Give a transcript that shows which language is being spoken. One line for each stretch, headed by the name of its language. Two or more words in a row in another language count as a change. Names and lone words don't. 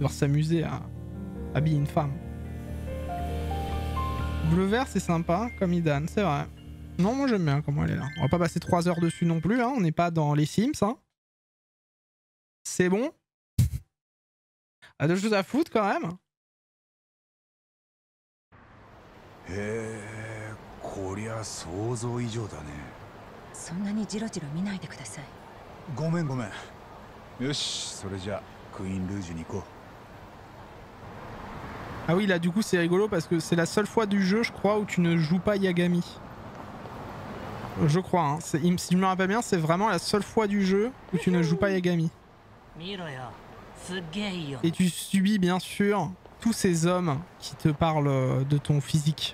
French: devoir s'amuser à habiller une femme. Bleu-vert, c'est sympa, comme Idan, c'est vrai. Non, moi j'aime bien comment elle est là. On va pas passer 3 heures dessus non plus, hein. On n'est pas dans les Sims. Hein. C'est bon. A 2 choses à foutre quand même.
Japanese: こりゃ想像以上だね。そんなにジロジロ見ないでください。ごめんごめん。よし、それじゃクイーンルージュに行こう。
French: Ah oui, là du coup c'est rigolo parce que c'est la seule fois du jeu, je crois, où tu ne joues pas Yagami. Je crois, hein. Si je me rappelle bien, c'est vraiment la seule fois du jeu où tu ne joues pas Yagami. Et tu subis bien sûr tous ces hommes qui te parlent de ton physique.